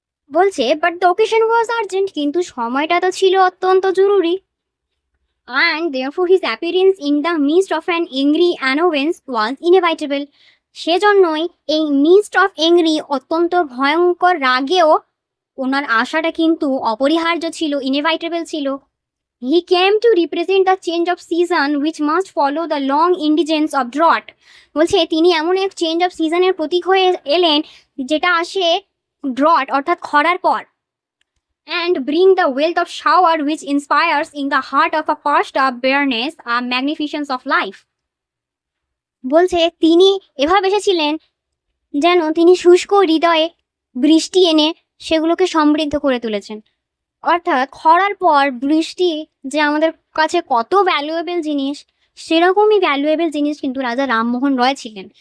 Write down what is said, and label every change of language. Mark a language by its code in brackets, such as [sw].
[bn] বলছে [en] but the occasion was urgent, [bn] কিন্তু সময়টা তো ছিল অত্যন্ত জরুরি। [en] and therefore his appearance in the midst of an angry annoyance was inevitable। [bn] সেজন্যই এই [en] mist of angry, [bn] অত্যন্ত ভয়ঙ্কর রাগেও ওনার আশাটা কিন্তু অপরিহার্য ছিল, ইনএভাইটেবল ছিল। [en] He came to represent the change of season which must follow the long indigence of drought. [bn] বলছে তিনি এমন এক চেঞ্জ অফ সিজনের প্রতীক হয়ে এলেন যেটা আসে ড্রট অর্থাৎ খরার পর, [en] and bring the wealth of shower which inspires in the heart of a parched up bareness a magnificence of life। [bn] বলছে তিনি এভাবে এসেছিলেন যেন তিনি শুষ্ক হৃদয়ে বৃষ্টি এনে সেগুলোকে সমৃদ্ধ করে তুলেছেন। অর্থাৎ খরার পর বৃষ্টি যে আমাদের কাছে কত ভ্যালুয়েবল জিনিস, সেরকমই ভ্যালুয়েবল জিনিস কিন্তু রাজা রামমোহন রয় ছিলেন।